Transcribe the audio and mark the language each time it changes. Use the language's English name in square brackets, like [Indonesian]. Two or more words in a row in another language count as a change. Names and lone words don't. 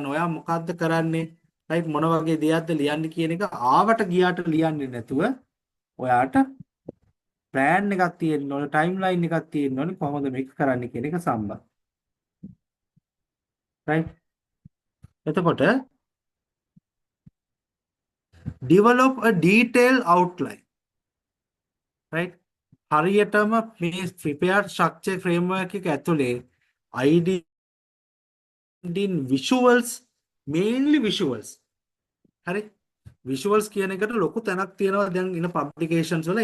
[Sinhala] ඔයා මොකද්ද කරන්නේ? right මොන වගේ දෙයක්ද ලියන්නේ කියන එක ආවට ගියාට ලියන්නේ නැතුව ඔයාට plan එකක් තියෙන්න ඕනේ, timeline එකක් තියෙන්න ඕනේ කොහොමද මේක කරන්න කියන එක සම්බන්ධ. [English] right එතකොට develop a detailed outline. right [Sinhala] හරියටම මේ [English] prepared structure framework [Sinhala] එක ඇතුලේ [English] ID in visuals, mainly visuals. [Sinhala] හරි visuals කියන එකට ලොකු තැනක් තියෙනවා දැන් ඉන publications වල.